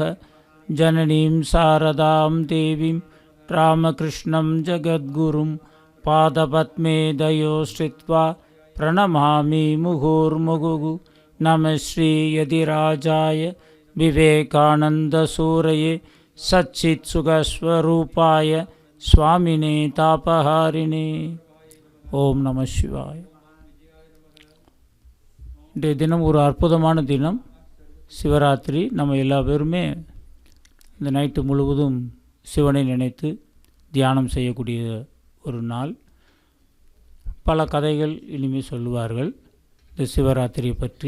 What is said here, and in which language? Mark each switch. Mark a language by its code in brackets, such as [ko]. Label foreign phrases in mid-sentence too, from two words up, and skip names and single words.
[sa] जननीं शारदां देवीं रामकृष्णं जगद्गुरुं पादपद्मे दयोश्रित्वा प्रणमामि मुहुर्मुहुः। नमः श्री यतिराजाय विवेकानन्दसूरये सच्चित्सुखस्वरूपाय स्वामिने तापहारिणे। ॐ नम शिवाय. [ta] இன்றைய தினம் ஒரு அற்புதமான தினம், சிவராத்திரி. நம்ம எல்லா பேருமே இந்த நைட்டு முழுவதும் சிவனை நினைத்து தியானம் செய்யக்கூடிய ஒரு நாள். பல கதைகள் இனிமேல் சொல்லுவார்கள் இந்த சிவராத்திரியை பற்றி.